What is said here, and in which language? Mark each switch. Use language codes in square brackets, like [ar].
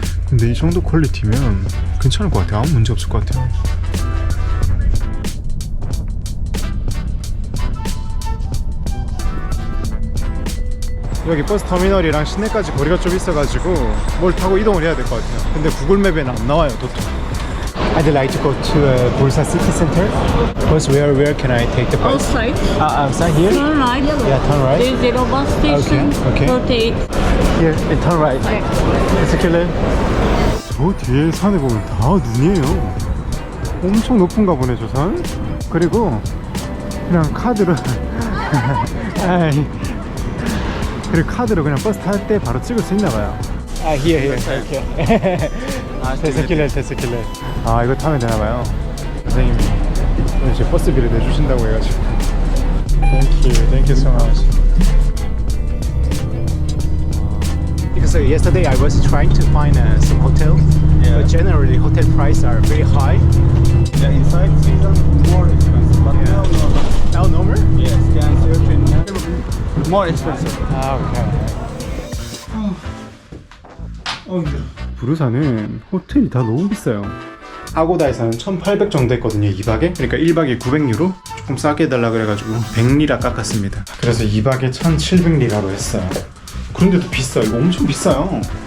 [ko] 근데 이 정도 퀄리티면 괜찮을 것 같아요. 아무 문제 없을 것 같아요. 여기 버스 터미널이랑 시내까지 거리가 좀 있어가지고 뭘 타고 이동을 해야 될 것 같아요. 근데 구글맵에는 안 나와요, 도통. [en] I'd like to go to Bursa city center. First, where can I take the bus? Outside. Outside here? Turn right. Yeah, turn right. There's zero bus station. Okay. Rotate. Here, and turn right. Excuse. [ko] 저 뒤에 산에 보면 다 눈이에요. 엄청 높은가 보네, 저 산. 그리고 그냥 카드로 그리고 카드로 그냥 버스 탈 때 바로 찍을 수 있나 봐요. 아, here. 이렇게. 테스킬레. 아, 이거 타면 되나 봐요. 선생님이 오늘 제 버스비를 내주신다고 해가지고. [en] Thank you so much. Because yesterday I was trying to find some hotel, but generally hotel prices are very high. Yeah, inside season more expensive, but Now normal? yes, can search in more expensive. [ko] 아, 오케이. 부르사는 호텔이 다 너무 비싸요. 아고다에서는 1,800 정도 했거든요, 2박에. 그러니까 1박에 900유로? 조금 싸게 해달라 그래가지고 100리라 깎았습니다. 그래서 2박에 1,700리라로 했어요. 그런데도 비싸요. 이거 엄청 비싸요.